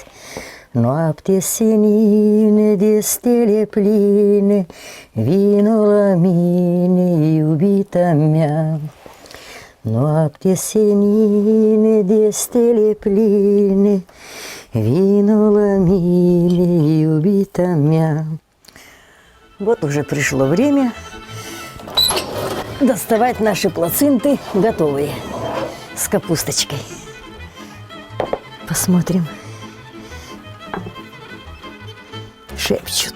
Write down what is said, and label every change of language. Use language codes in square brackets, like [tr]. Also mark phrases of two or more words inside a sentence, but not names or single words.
[ro] Noapte senine de stele pline, vino la mine, iubita mea. Noapte senine de stele pline, vino la mine, iubita mea. [ru] Вот уже пришло время доставать наши плаценты готовые с капусточкой. посмотрим. Шепчут.